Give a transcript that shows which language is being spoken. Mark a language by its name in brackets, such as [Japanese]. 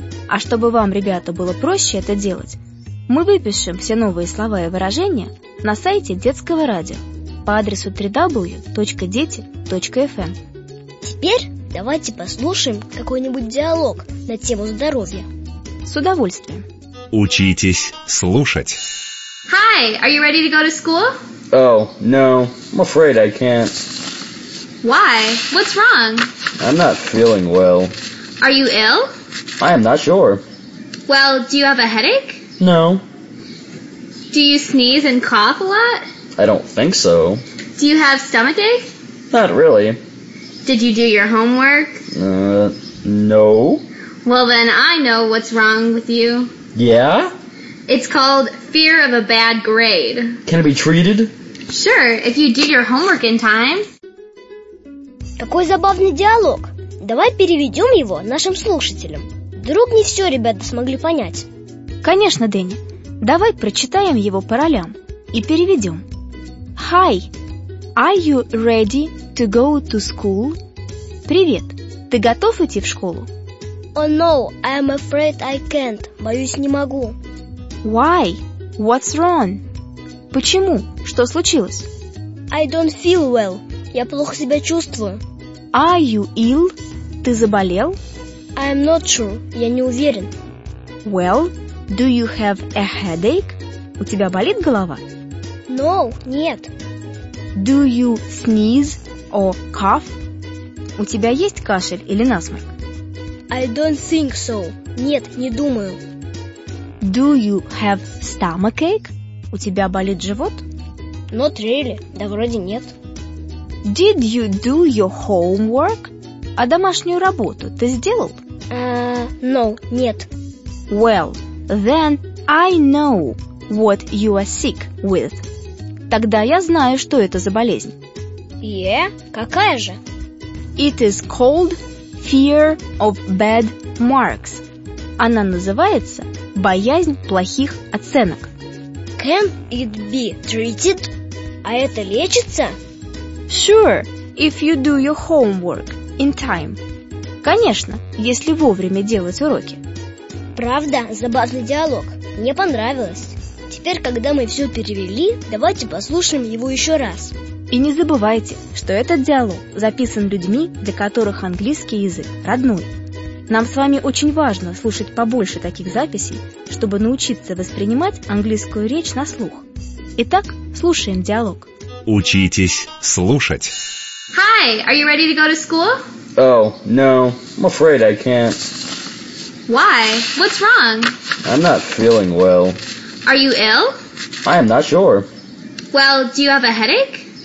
[Russian] А чтобы вам, ребята, было проще это делать, мы выпишем все новые слова и выражения на сайте детского радио по адресу www.deti.fm. Теперь давайте послушаем какой-нибудь диалог на тему здоровья. С удовольствием. Учитесь слушать. [English] Hi, are you ready to go to school? Oh, no, I'm afraid I can't. Why? What's wrong? I'm not feeling well. Are you ill? I am not sure. Well, do you have a headache? No. Do you sneeze and cough a lot? I don't think so. Do you have stomachache? Not really. Did you do your homework? No. Well then, I know what's wrong with you. Yeah? It's called fear of a bad grade. Can it be treated? Sure, if you do your homework in time. [Russian] Какой забавный диалог. Давай переведем его нашим слушателям. Вдруг не все ребята смогли понять. Конечно, Дэнни. Давай прочитаем его по ролям и переведем. [English] Hi, are you ready to go to school? [Russian] Привет, ты готов идти в школу? [English] Oh no, I'm afraid I can't. [Russian] Боюсь, не могу. [English] Why? What's wrong? [Russian] Почему? Что случилось? [English] I don't feel well. [Russian] Я плохо себя чувствую. [English] Are you ill? [Russian] Ты заболел? [English] I'm not sure. [Russian] Я не уверен. [English] Well, do you have a headache? [Russian] У тебя болит голова? [English] No, [Russian] нет. [English] Do you sneeze or cough? [Russian] У тебя есть кашель или насморк? [English] I don't think so. [Russian] Нет, не думаю. [English] Do you have stomachache? [Russian] У тебя болит живот? [English] Not really. [Russian] Да вроде нет. [English] Did you do your homework? [Russian] А домашнюю работу ты сделал? [English] No, [Russian] нет. [English] Well, then I know what you are sick with. [Russian] Тогда я знаю, что это за болезнь. [English] Yeah, [Russian] какая же? [English] It is called fear of bad marks. [Russian] Она называется боязнь плохих оценок. [English] Can it be treated? [Russian] А это лечится? [English] Sure, if you do your homework in time. [Russian] Конечно, если вовремя делать уроки. Правда, забавный диалог. Мне понравилось. Теперь, когда мы все перевели, давайте послушаем его еще раз. И не забывайте, что этот диалог записан людьми, для которых английский язык родной. Нам с вами очень важно слушать побольше таких записей, чтобы научиться воспринимать английскую речь на слух. Итак, слушаем диалог. Учитесь слушать. [English] Hi, are you ready to go to school? Oh, no, I'm afraid I can't. Why? What's wrong? I'm not feeling well. Are you ill? I am not sure. Well, do you have a headache?